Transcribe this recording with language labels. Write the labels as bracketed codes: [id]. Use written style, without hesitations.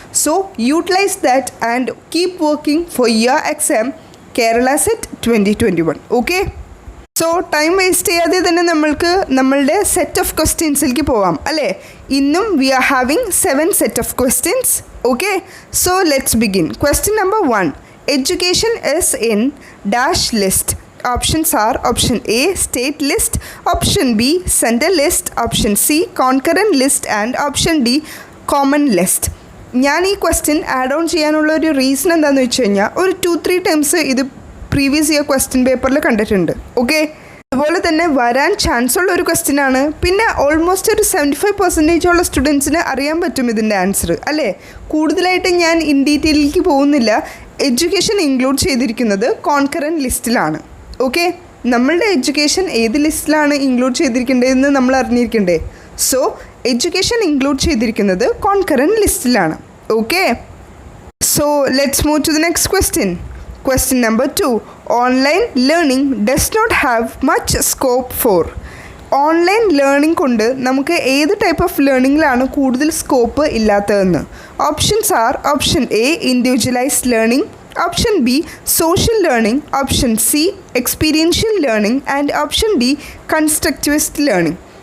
[en] So utilize that and keep working for your exam Kerala set 2021. [ml] Okay, so time waste ചെയ്യാതെ തന്നെ നമ്മളുടെ set of ക്വസ്റ്റ്യൻസിലേക്ക് പോവാം അല്ലേ. ഇന്നും [en] We are having 7 set of questions. Okay, so let's begin. Question number 1. Education is in dash list. Options are option A, state list, option B, central list, option C, concurrent list and option D, common list. [ml] ഞാൻ ഈ question add on ചെയ്യാനുള്ള ഒരു reason എന്താണെന്ന് വെച്ച് കഴിഞ്ഞാൽ, ഒരു 2-3 times ഇത് previous year question പേപ്പറിൽ കണ്ടിട്ടുണ്ട്. ഓക്കെ, അതുപോലെ തന്നെ വരാൻ ചാൻസ് ഉള്ള ഒരു ക്വസ്റ്റ്യൻ ആണ്. പിന്നെ ഓൾമോസ്റ്റ് ഒരു 75% ഉള്ള സ്റ്റുഡൻസിന് അറിയാൻ പറ്റും ഇതിൻ്റെ ആൻസർ അല്ലേ. കൂടുതലായിട്ട് ഞാൻ ഇൻ ഡീറ്റെയിലേക്ക് പോകുന്നില്ല. എഡ്യൂക്കേഷൻ ഇൻക്ലൂഡ് ചെയ്തിരിക്കുന്നത് കോൺകറൻറ്റ് ലിസ്റ്റിലാണ്. ഓക്കെ, നമ്മളുടെ എഡ്യൂക്കേഷൻ ഏത് ലിസ്റ്റിലാണ് ഇൻക്ലൂഡ് ചെയ്തിരിക്കേണ്ടതെന്ന് നമ്മൾ അറിഞ്ഞിരിക്കണ്ടേ. സോ എഡ്യൂക്കേഷൻ ഇൻക്ലൂഡ് ചെയ്തിരിക്കുന്നത് concurrent ലിസ്റ്റിലാണ്. [en] Okay, so let's move to the next question. Question number 2. Online learning does not have much scope for. [ml] Online learning കൊണ്ട് നമുക്ക് ഏത് type of ലേണിങ്ങിലാണ് കൂടുതൽ scope ഇല്ലാത്തതെന്ന്. [en] Options are option A, individualized learning, option B, social learning, option C, experiential learning and option D, constructivist learning.